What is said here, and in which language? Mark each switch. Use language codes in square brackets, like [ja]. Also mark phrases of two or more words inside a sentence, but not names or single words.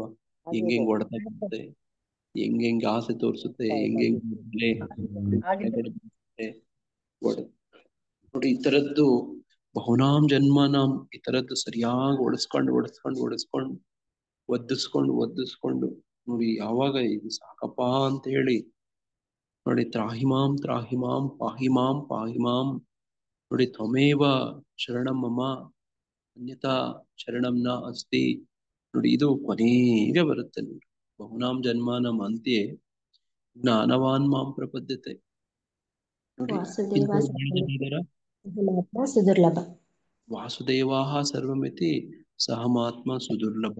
[kn] ಹೆಂಗ್ ಹೊಡ್ತಾ ಬರುತ್ತೆ, ಹೆಂಗ್ ಆಸೆ ತೋರಿಸುತ್ತೆ, ಹೆಂಗ್ ನೋಡಿ ಈ ತರದ್ದು [sa] ಬಹುನಾಮ್ ಜನ್ಮನಾಮ್ [kn] ಈ ತರದ್ದು ಸರಿಯಾಗಿ ಒಡಿಸ್ಕೊಂಡು ಒದ್ದಿಸ್ಕೊಂಡು ನೋಡಿ ಯಾವಾಗ ಇದು ಸಾಕಪ್ಪ ಅಂತ ಹೇಳಿ ನೋಡಿ [sa] ತ್ರಾಹಿಮಾಂ ಪಾಹಿಮಾಂ [kn] ನೋಡಿ [sa] ತ್ವಮೇವ ಶರಣಂ ಮಮ ಅನ್ಯತಾ ಶರಣಂ ನ ಅಸ್ತಿ. [kn] ನೋಡಿ ಇದು ಕೊನೆಗೆ ಬರುತ್ತೆ ನೋಡಿ, [sa] ಬಹುನಾಮ್ ಜನ್ಮಾನಂ ಅಂತ್ಯೆ ಜ್ಞಾನವಾನ್ ಮಾಂ ಪ್ರಪದ್ಯತೆ. [kn] ನೋಡಿ [sa] ಸುದುರ್ಲಭ ವಾಸುದೇವಾಹ ಸರ್ವಮಿತಿ ಸಹಮಾತ್ಮ ಸುದುರ್ಲಭ.